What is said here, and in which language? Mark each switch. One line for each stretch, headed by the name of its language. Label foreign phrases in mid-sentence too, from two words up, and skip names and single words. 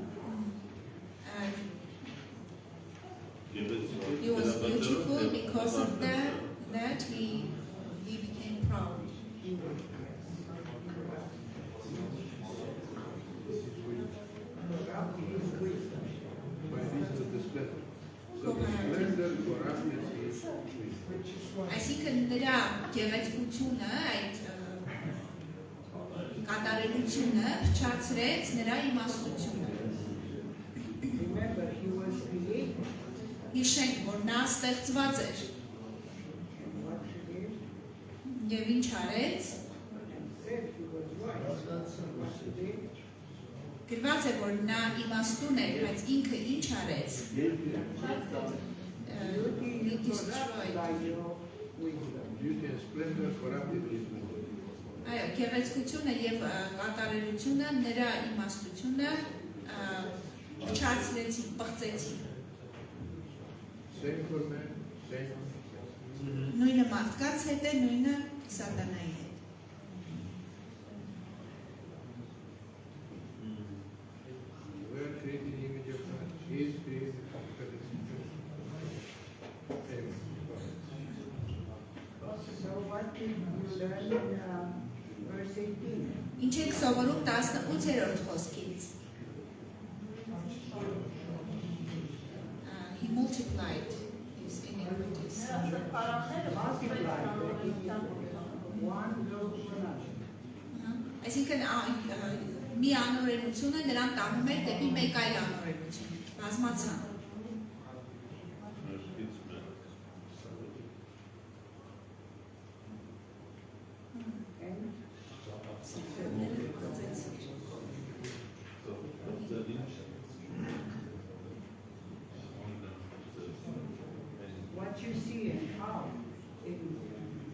English: He was beautiful because of that he became proud. But this is the splendor. So the splendor for us is
Armenian: Այսինքն նրա գեղեցկությունը, այդ կատարելությունը փչացրեց նրա իմաստությունը։
English: Remember, he was created.
Armenian: Հիշենք, որ նա ստեղծված էր։
English: And what he did?
Armenian: Եվ ինչ արեց։
English: And said he was wise. What he did?
Armenian: Գրված է, որ նա իմաստուն էր, բայց ինքը ինչ արեց։
English: Beauty is corrupt by your wisdom. beauty and splendor corrupted his wisdom.
Armenian: Այո, գեղեցկությունը եւ կատարելությունը նրա իմաստությունը փչացրեցին, պղծեցին։
English: Same for man, same.
Armenian: Նույնը մարդկանց հետ է, նույնը սատանայի հետ։
English: We are created in the image of God. He is created after his image. Amen. So what did you learn in verse 18?
Armenian: Ինչ եք սովորում 18-րդ խոսքից։
English: He multiplied his iniquities. Multiply, one goes to another.
Armenian: Այսինքն մի անօրենությունը նրան տանում էր դեպի մեկ այլ անօրենություն։ Բազմացան։ մեղքից մեղ
English: And what you see and how in 18.